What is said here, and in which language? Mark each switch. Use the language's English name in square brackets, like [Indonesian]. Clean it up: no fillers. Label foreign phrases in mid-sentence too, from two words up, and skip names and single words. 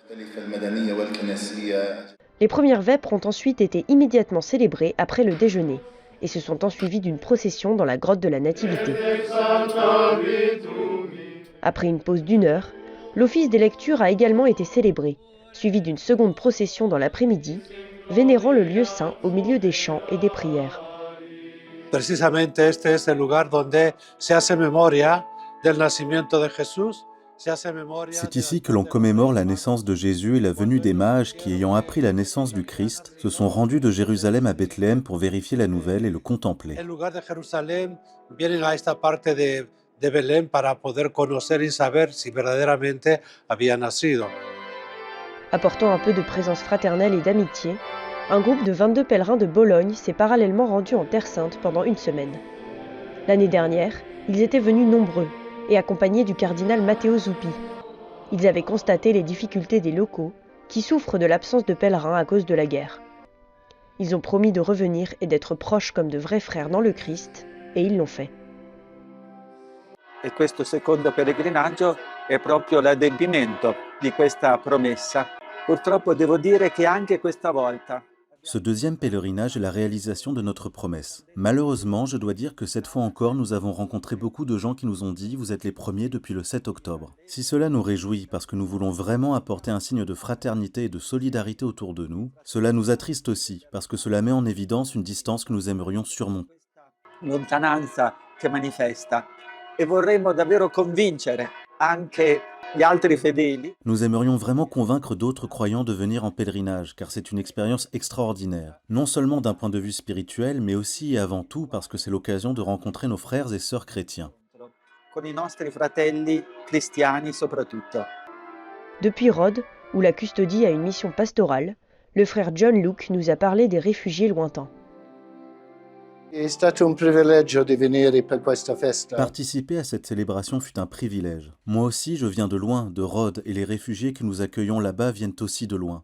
[French] Les premières vêpres ont ensuite été immédiatement célébrées après le déjeuner et se sont ensuivies d'une procession dans la grotte de la Nativité. Après une pause d'1 heure, l'office des lectures a également été célébré, suivi d'une seconde procession dans l'après-midi, vénérant le lieu saint au milieu des chants et des prières. [Spanish] Precisamente este es el lugar donde se hace memoria del nacimiento de Jesús. [French] C'est ici que l'on commémore la naissance de Jésus et la venue des mages qui, ayant appris la naissance du Christ, se sont rendus de Jérusalem à Bethléem pour vérifier la nouvelle et le contempler. [Spanish] En lugar de Jerusalén vienen a esta parte de Belén para poder conocer y saber si verdaderamente había nacido. [French] Apportant un peu de présence fraternelle et d'amitié, un groupe de 22 pèlerins de Bologne s'est parallèlement rendu en Terre Sainte pendant une semaine. L'année dernière, ils étaient venus nombreux et accompagnés du cardinal Matteo Zuppi. Ils avaient constaté les difficultés des locaux qui souffrent de l'absence de pèlerins à cause de la guerre. Ils ont promis de revenir et d'être proches comme de vrais frères dans le Christ, et ils l'ont fait. [Italian] E questo secondo pellegrinaggio è proprio l'adempimento di questa promessa. Purtroppo devo dire che anche questa volta. [French] Ce deuxième pèlerinage est la réalisation de notre promesse. Malheureusement, je dois dire que cette fois encore, nous avons rencontré beaucoup de gens qui nous ont dit « Vous êtes les premiers depuis le 7 octobre ». Si cela nous réjouit parce que nous voulons vraiment apporter un signe de fraternité et de solidarité autour de nous, cela nous attriste aussi parce que cela met en évidence une distance que nous aimerions surmonter. [Italian] Lontananza che manifesta e vorremmo davvero convincere anche gli altri fedeli. [French] Nous aimerions vraiment convaincre d'autres croyants de venir en pèlerinage, car c'est une expérience extraordinaire. Non seulement d'un point de vue spirituel, mais aussi et avant tout parce que c'est l'occasion de rencontrer nos frères et sœurs chrétiens. [Italian] Con i nostri fratelli cristiani soprattutto. [French] Depuis Rhodes, où la custodie a une mission pastorale, le frère John Luke nous a parlé des réfugiés lointains. Participer à cette célébration fut un privilège. Moi aussi, je viens de loin, de Rhodes, et les réfugiés que nous accueillons là-bas viennent aussi de loin.